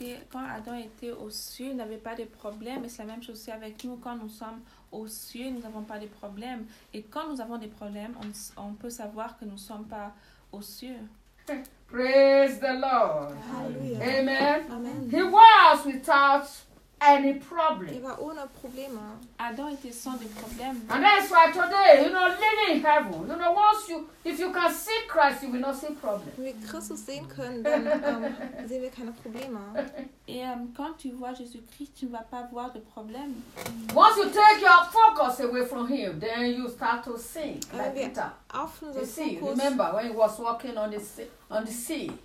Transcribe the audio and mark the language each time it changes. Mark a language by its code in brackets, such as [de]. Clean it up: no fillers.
[fr] Quand Adam était au ciel, il n'avait pas de problème. Et c'est la même chose aussi avec nous. Quand nous sommes au ciel, nous n'avons pas de problème. Et quand nous avons des problèmes, on peut savoir que nous ne sommes pas au ciel. [en] Praise the Lord. Hallelujah. Amen. Amen. He was without any problem. [fr] Il va [de] ohne Probleme. [fr] Adam était sans des problèmes. [en] And that's why today, you know, living in heaven, you know, if you can see Christ, you will not see problems. [de] Wenn wir Christus sehen können, dann sehen wir keine Probleme. [fr] Et quand tu vois Jésus-Christ, tu ne vas pas voir de problème. [en] Once you take your focus away from him, then you start to sink like Peter. You see, [de] Fokus, [en] remember when he was walking on the sea.